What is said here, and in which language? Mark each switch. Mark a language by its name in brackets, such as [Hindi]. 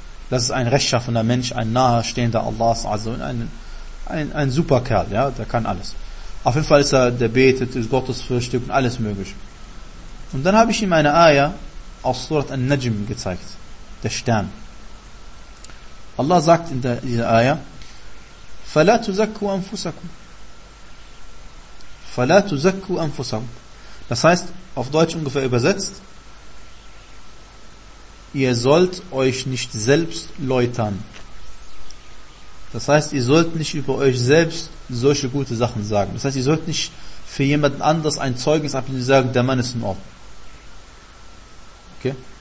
[German] Das ist ein rechtschaffener Mensch, ein nahestehender Allah, also ein super Kerl, ja, der kann alles. Auf jeden Fall ist er, der betet, ist gottesfürchtig und alles möglich. Und dann habe ich ihm eine Aya aus Surat An-Najm gezeigt, der Stern. Allah sagt in dieser Aya, [Arabic] فَلَا تُزَكُّوا أَنفُسَكُمْ فَلَا تُزَكُّوا أَنفُسَكُمْ. [German] Das heißt, auf Deutsch ungefähr übersetzt, ihr sollt euch nicht selbst läutern. Das heißt, ihr sollt nicht über euch selbst solche gute Sachen sagen. Das heißt, ihr sollt nicht für jemanden anders ein Zeugnis abgeben und sagen, der Mann ist in Ordnung. Okay?